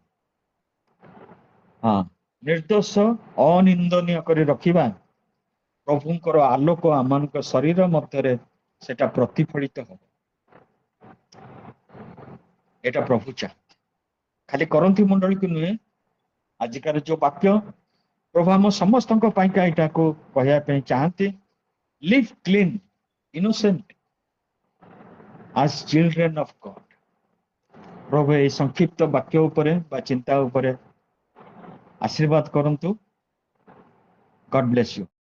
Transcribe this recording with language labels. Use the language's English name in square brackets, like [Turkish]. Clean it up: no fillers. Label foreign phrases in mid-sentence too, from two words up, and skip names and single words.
[Odia] ହଁ, ନିର୍ଦ୍ଦୋଷ ଅନିନ୍ଦନୀୟ କରି ରଖିବା, ପ୍ରଭୁଙ୍କର ଆଲୋକ ଆମମାନଙ୍କ ଶରୀର ମଧ୍ୟରେ ସେଟା ପ୍ରତିଫଳିତ ହବ। ଏଟା ପ୍ରଭୁ ଚାହାନ୍ତି। ଖାଲି କରନ୍ଥୀ ମଣ୍ଡଳୀକୁ ନୁହେଁ, ଆଜିକାର ଯୋଉ ବାକ୍ୟ ପ୍ରଭୁ ଆମ ସମସ୍ତଙ୍କ ପାଇଁକା ଏଇଟାକୁ କହିବା ପାଇଁ ଚାହାନ୍ତି। [English] Live clean, innocent as children of God. [Odia] ପ୍ରଭୁ ଏଇ ସଂକ୍ଷିପ୍ତ ବାକ୍ୟ ଉପରେ ବା ଚିନ୍ତା ଉପରେ ଆଶୀର୍ବାଦ କରନ୍ତୁ। [English] God bless you.